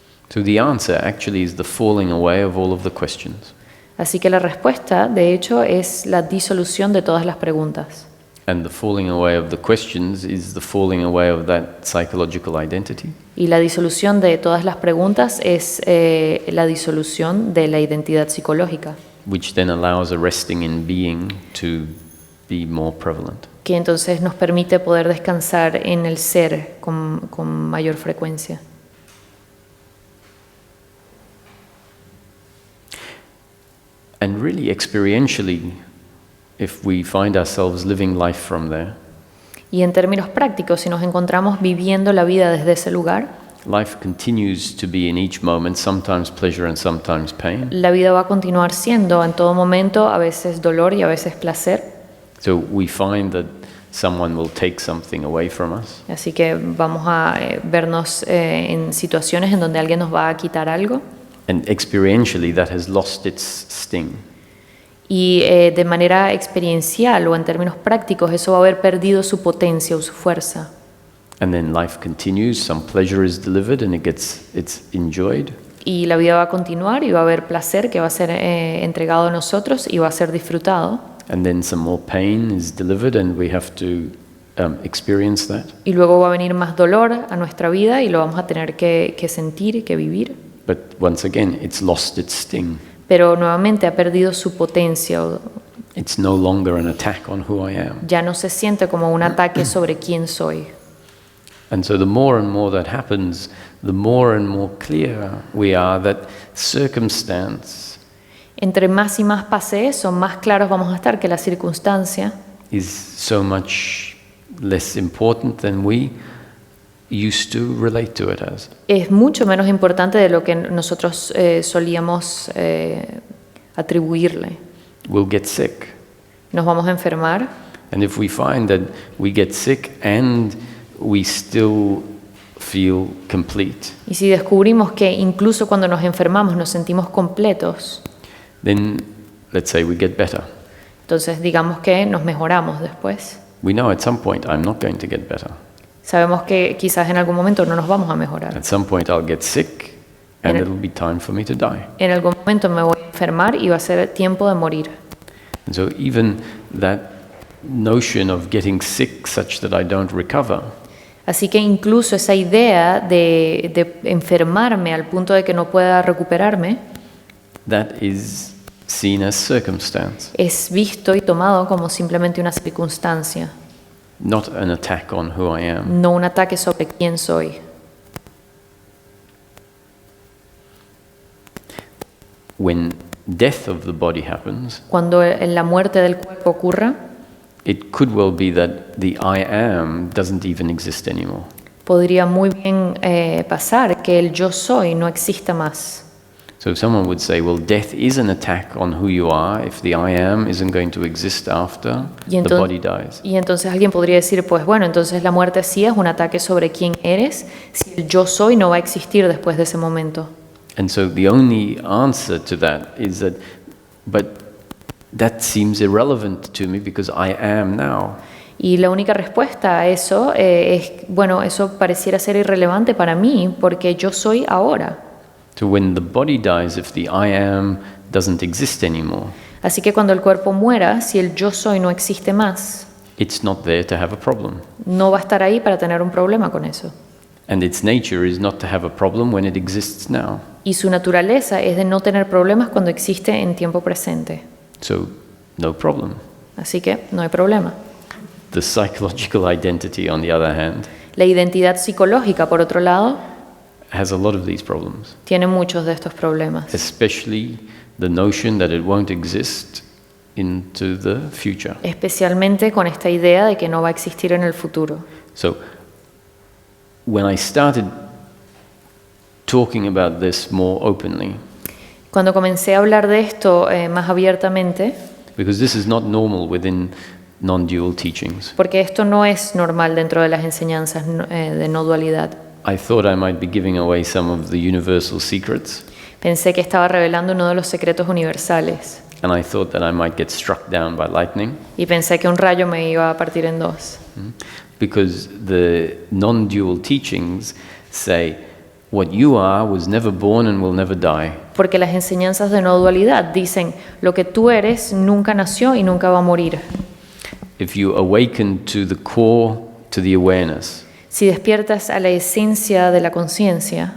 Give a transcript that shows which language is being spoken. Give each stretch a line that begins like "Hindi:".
English: So the answer actually is the falling away of all of the questions.
Spanish: Así que la respuesta, de hecho, es la disolución de todas las preguntas.
English: And the falling away of the questions is the falling away of that psychological identity.
Spanish: Y la disolución de todas las preguntas es la disolución de la identidad psicológica,
English: Which then allows a resting in being to be more prevalent.
Spanish: que entonces nos permite poder descansar en el ser con mayor frecuencia.
English: And really experientially, if we find ourselves living life from there,
Spanish: Y en términos prácticos, si nos encontramos viviendo la vida desde ese lugar,
English: life continues to be in each moment, sometimes pleasure and sometimes pain.
Spanish: la vida va a continuar siendo en todo momento, a veces dolor y a veces placer.
English: So we find that someone will take something away from us,
Spanish: Así que vamos a vernos en situaciones en donde alguien nos va a quitar algo.
English: and experientially that has lost its sting.
Spanish: Y de manera experiencial o en términos prácticos, eso va a haber perdido su potencia o su fuerza.
English: And then life continues, some pleasure is delivered and it's enjoyed.
Spanish: Y la vida va a continuar y va a haber placer que va a ser entregado a nosotros y va a ser disfrutado.
English: And then some more pain is delivered and we have to experience that.
Spanish: Y luego va a venir más dolor a nuestra vida y lo vamos a tener que sentir, que vivir.
English: But once again, it's lost its sting.
Spanish: Pero nuevamente ha perdido su potencia.
English: It's no longer an attack on who I am.
Spanish: Ya no se siente como un ataque sobre quién soy.
English: And so the more and more that happens, the more and more clear we are that circumstance
Spanish: Entre más y más pase eso, más claros vamos a estar que la circunstancia
English: is so much less important than we used to relate to it as.
Spanish: es mucho menos importante de lo que nosotros solíamos atribuirle.
English: We'll get sick.
Spanish: Nos vamos a enfermar
English: And if we find that we get sick and we still feel complete,
Spanish: y si descubrimos que incluso cuando nos enfermamos nos sentimos completos,
English: then let's say we get better.
Spanish: entonces digamos que nos mejoramos después.
English: We know at some point I'm not going to get better.
Spanish: Sabemos que quizás en algún momento no nos vamos a mejorar.
English: At some point I'll get sick and it'll be time for me to die.
Spanish: En algún momento me voy a enfermar y va a ser tiempo de morir.
English: And so even that notion of getting sick such that I don't recover
Spanish: Así que incluso esa idea de enfermarme al punto de que no pueda recuperarme
English: that is seen as circumstance,
Spanish: es visto y tomado como simplemente una circunstancia,
English: not an attack on who I am.
Spanish: no un ataque sobre quién soy.
English: When death of the body happens,
Spanish: Cuando la muerte del cuerpo ocurra,
English: it could well be that the I am doesn't even exist anymore.
Spanish: podría muy bien pasar que el yo soy no exista más.
English: So someone would say, well, death is an attack on who you are if the I am isn't going to exist after the body dies.
Spanish: Y entonces alguien podría decir, pues bueno, entonces la muerte sí es un ataque sobre quién eres si el yo soy no va a existir después de ese momento.
English: And so the only answer to that is that, but that seems irrelevant to me because I am now.
Spanish: Y la única respuesta a eso es, bueno, eso pareciera ser irrelevante para mí porque yo soy ahora.
English: So when the body dies, if the I am doesn't exist anymore,
Spanish: Así que cuando el cuerpo muera, si el yo soy no existe más,
English: it's not there to have a problem.
Spanish: no va a estar ahí para tener un problema con eso.
English: And its nature is not to have a problem when it exists now.
Spanish: Y su naturaleza es de no tener problemas cuando existe en tiempo presente.
English: So no problem.
Spanish: Así que no hay problema.
English: The psychological identity, on the other hand,
Spanish: La identidad psicológica, por otro lado,
English: has a lot of these problems,
Spanish: tiene muchos de estos problemas.
English: especially the notion that it won't exist into the future.
Spanish: Especialmente con esta idea de que no va a existir en el futuro.
English: So when I started talking about this more openly,
Spanish: Cuando comencé a hablar de esto más abiertamente,
English: because this is not normal within non-dual teachings,
Spanish: porque esto no es normal dentro de las enseñanzas de no dualidad,
English: I thought I might be giving away some of the universal secrets,
Spanish: pensé que estaba revelando uno de los secretos universales
English: and I thought that I might get struck down by lightning,
Spanish: y pensé que un rayo me iba a partir en dos.
English: because the non-dual teachings say what you are was never born and will never die.
Spanish: Porque las enseñanzas de no dualidad dicen, lo que tú eres nunca nació y nunca va a morir.
English: If you awaken to the core, to the awareness,
Spanish: Si despiertas a la esencia de la conciencia,